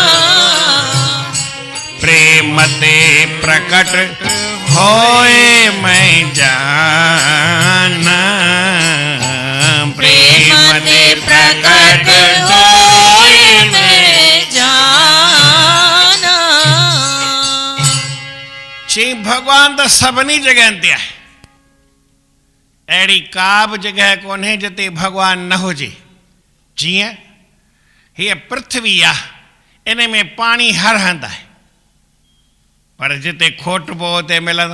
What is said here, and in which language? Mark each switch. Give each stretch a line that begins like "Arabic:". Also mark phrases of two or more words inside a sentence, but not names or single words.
Awadhi: प्रेम ते प्रकट होए मैं जाना। प्रेम ते प्रकट होए मैं जाना।
Sindhi: चई भॻवान त सभिनी जॻहनि ते आहे। अहिड़ी का बि जॻह कोन्हे जिते भॻवानु न हुजे। जीअं हीअ पृथ्वी आहे, इन में पाणी हर हंधि आहे, पर जिते खोटबो उते मिलंदो।